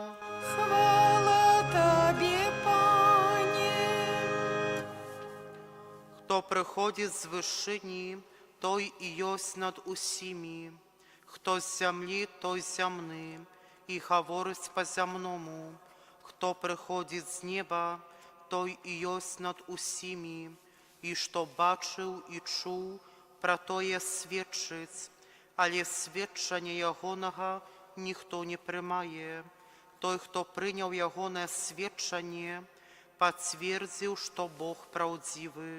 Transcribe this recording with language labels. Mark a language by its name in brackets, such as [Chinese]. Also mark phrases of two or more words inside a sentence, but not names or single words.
[Ukrainian] Хвала Тобі, Пане. Хто приходить з вишині, той і єсть над усіми. Хто з землі, той земний, і говорить по-земному. [Belarusian] Хто приходить з неба, Той і ёсць над усімі, і што бачыў і чуў, пра тое сведчыць, але сведчання ягонага ніхто не прымае. Той, хто прыняў ягонае сведчанне, пацвердзіў, што Бог праўдзівы.